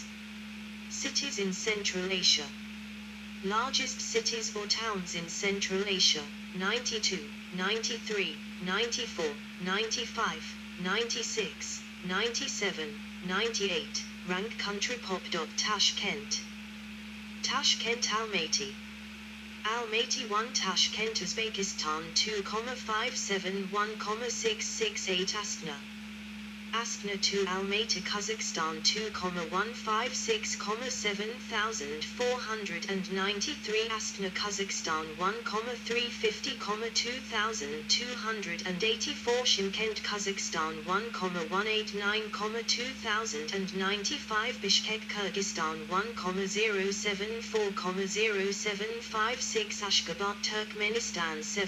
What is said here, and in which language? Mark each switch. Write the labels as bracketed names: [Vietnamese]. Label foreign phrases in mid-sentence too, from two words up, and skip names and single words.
[English] Cities in Central Asia. Largest cities or towns in Central Asia: 92, 93, 94, 95, 96, 97, 98. Rank country pop. Tashkent. Tashkent Almaty. Almaty 1 Tashkent Uzbekistan 2,571,668 Astana. Astana to Almaty, Kazakhstan 2,156,7493 Astana, Kazakhstan 1,350,2284 Shymkent, Kazakhstan 1,189,2095 Bishkek, Kyrgyzstan 1,074,0756 Ashgabat, Turkmenistan